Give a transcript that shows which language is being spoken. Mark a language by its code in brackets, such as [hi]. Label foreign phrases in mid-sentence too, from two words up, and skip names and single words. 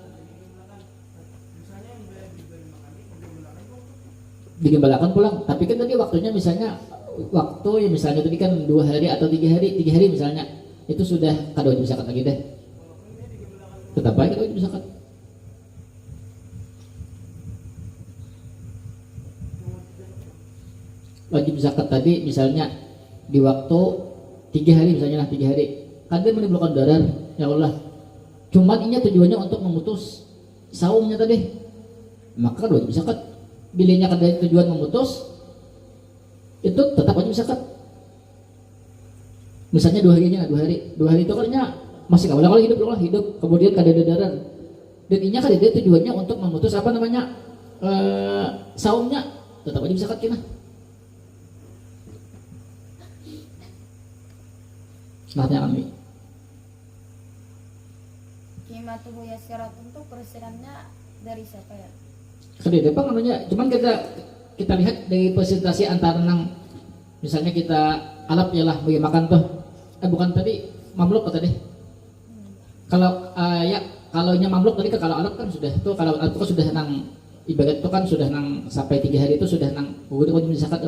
[bjn] Digembalakan pulang, tapi kan tadi waktunya misalnya waktu yang misalnya tadi kan 2 hari atau 3 hari, 3 hari misalnya itu sudah kada wajib zakat lagi deh. Tetap baik kada wajib zakat. Wajib zakat tadi misalnya di waktu 3 hari misalnya lah 3 hari. [id] Kan dia menimbulkan darar, ya Allah. Cuman ini tujuannya untuk memutus saumnya tadi. [bjn] Maka kada wajib zakat. Bilanya kada tujuan memutus, itu tetap wajib zakat. Misalnya 2 harinya, 2 hari itu kan masih kalau hidup, kemudian kada ada darar. Dan ini kada ada tujuannya untuk memutus apa namanya saumnya, tetap wajib zakat kena. [id] Nah, kami. [ar] قيمته يسيرة, [id] untuk persirannya dari siapa ya? [bjn] Kada depan namanya, cuman kita lihat dari presentasi antara nang misalnya kita alap ya lah bagi makan tuh. Bukan tadi mamluk tadi. Kalau ya kalau nya mamluk tadi kalau alap kan sudah tuh, kalau alap kan sudah nang ibarat itu kan sudah nang sampai 3 hari itu sudah nang udah wajib zakat.